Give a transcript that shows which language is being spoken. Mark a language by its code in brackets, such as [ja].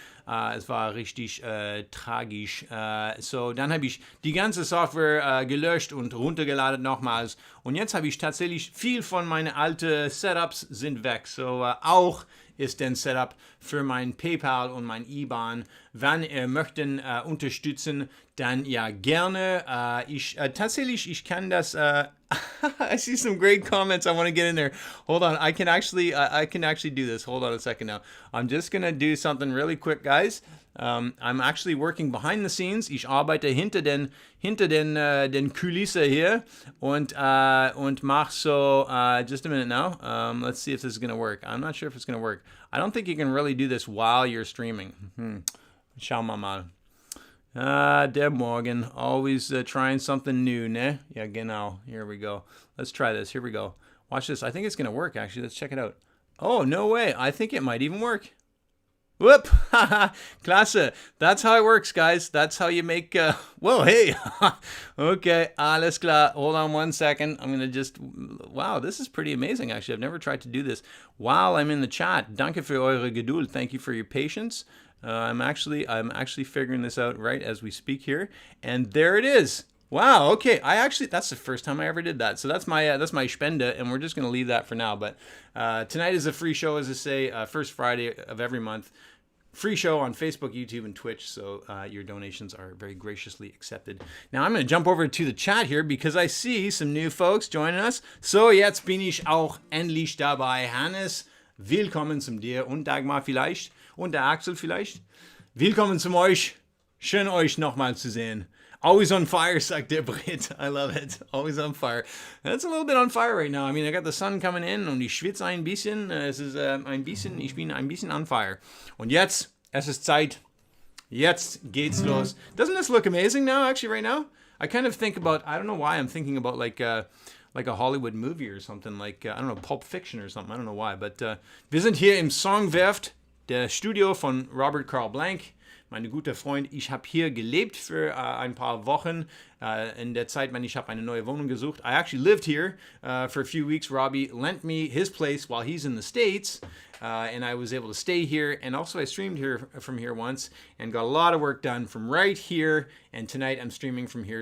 [de] Es war richtig tragisch. So, dann habe ich die ganze Software gelöscht und runtergeladen nochmals. Und jetzt habe ich tatsächlich viel von meinen alten Setups sind weg. So, auch ist ein Setup für mein PayPal und mein IBAN. Wenn ihr möchten unterstützen, dann ja gerne. Tatsächlich, ich kann das. [en] I see some great comments. I want to get in there. Hold on, I can actually do this. Hold on a second now. I'm just gonna do something really quick, guys. I'm actually working behind the scenes. [de] Ich arbeite hinter den Kulisse hier und mach so. [en] Just a minute now. Let's see if this is gonna work. I'm not sure if it's gonna work. I don't think you can really do this while you're streaming. [de] Schauen wir mal. Der Morgen, [en] always trying something new, ne? Yeah, genau. Here we go. Let's try this. Here we go. Watch this. I think it's going to work, actually. Let's check it out. Oh, no way. I think it might even work. Whoop! Klasse. That's how it works, guys. That's how you make... Whoa, hey! Okay, [de] alles klar. [en] Hold on one second. I'm going to just... Wow, this is pretty amazing, actually. I've never tried to do this while I'm in the chat. [de] Danke für eure Geduld. [en] Thank you for your patience. I'm actually figuring this out right as we speak here, and there it is. Wow. Okay. That's the first time I ever did that. So that's my Spende, and we're just gonna leave that for now. But tonight is a free show, as I say, first Friday of every month. Free show on Facebook, YouTube, and Twitch. So your donations are very graciously accepted. Now I'm gonna jump over to the chat here because I see some new folks joining us. [de] So jetzt bin ich auch endlich dabei. Hannes, willkommen zum dir und Dagmar vielleicht. Und der Axel vielleicht. Willkommen zum euch. Schön euch nochmal zu sehen. [en] Always on fire, [de] sagt der Brit. [en] I love it. Always on fire. That's a little bit on fire right now. I mean, I got the sun coming in [de] und ich schwitze ein bisschen. Ich bin ein bisschen [en] on fire. [de] Und jetzt, es ist Zeit. Jetzt geht's los. [en] Doesn't this look amazing now, actually, right now? I kind of think about, I don't know why I'm thinking about like a Hollywood movie or something, like, I don't know, Pulp Fiction or something. I don't know why, but [de] wir sind hier im Songwerft. Der Studio von Robert Carl Blank, meine gute Freund. Ich habe hier gelebt für ein paar Wochen. In der Zeit, ich habe eine neue Wohnung gesucht. [en] I actually lived here for a few weeks. Robbie lent me his place while he's in the States. And I was able to stay here. And also I streamed from here once and got a lot of work done from right here. And tonight I'm streaming from here.